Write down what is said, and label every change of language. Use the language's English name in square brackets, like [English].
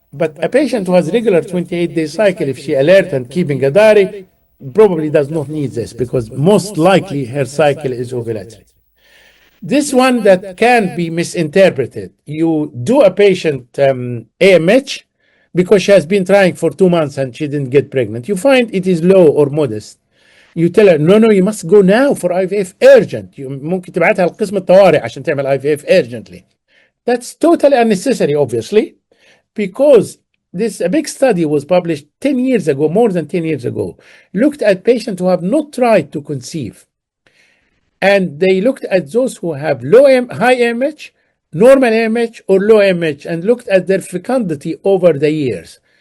[English] But a patient who has regular 28-day cycle, if she alert and keeping a diary, probably does not need this because most likely her cycle is ovulatory. This one that can be misinterpreted. You do a patient AMH because she has been trying for 2 months and she didn't get pregnant. You find it is low or modest. You tell her, no, you must go now for IVF urgent. [Arabic] ممكن تبعتها لقسم الطوارئ عشان تعمل IVF urgently. [English] That's totally unnecessary, obviously, because a big study was published 10 years ago, more than 10 years ago, looked at patients who have not tried to conceive. And they looked at those who have high AMH, normal AMH, or low AMH, and looked at their fecundity over the years.